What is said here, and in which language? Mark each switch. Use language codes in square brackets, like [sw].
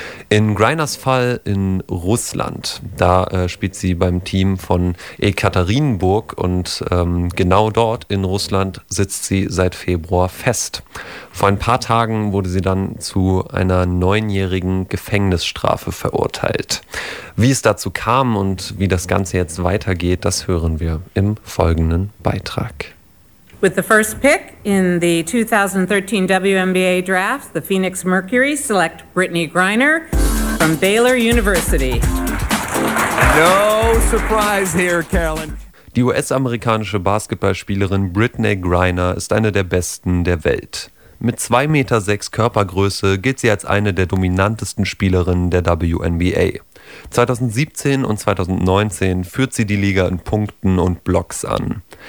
[de] In Griners Fall in Russland, da spielt sie beim Team von Ekaterinburg und genau dort in Russland sitzt sie seit Februar fest. Vor ein paar Tagen wurde sie dann zu einer 9-jährigen Gefängnisstrafe verurteilt. Wie es dazu kam und wie das Ganze jetzt weitergeht, das hören wir im folgenden Beitrag. [en] With the first pick in the 2013 WNBA draft, the Phoenix Mercury select Brittney Griner from Baylor University. No surprise here, Carolyn. [de] Die US-amerikanische Basketballspielerin Brittney Griner ist eine der besten der Welt. Mit 2,6 Meter Körpergröße gilt sie als eine der dominantesten Spielerinnen der WNBA. 2017 und 2019 führt sie die Liga in Punkten und Blocks an.